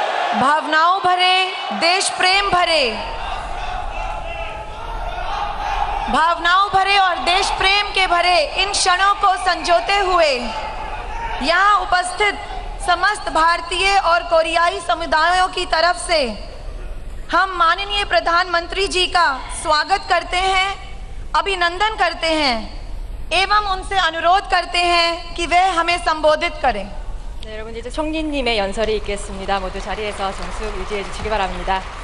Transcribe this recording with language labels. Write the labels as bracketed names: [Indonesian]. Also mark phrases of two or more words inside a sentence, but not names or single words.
[Hindi] भावनाओं भरे, देश प्रेम भरे, भावनाओं भरे और देश प्रेम के भरे इन क्षणों को संजोते हुए यहाँ उपस्थित समस्त भारतीय और कोरियाई समुदायों की तरफ से हम माननीय प्रधानमंत्री जी का स्वागत करते हैं, अभिनंदन करते हैं एवं उनसे अनुरोध करते हैं कि वे हमें संबोधित करें। [Korean] 네, 여러분 이제 총리님의 연설이 있겠습니다. 모두 자리에서 정숙 유지해 주시기 바랍니다.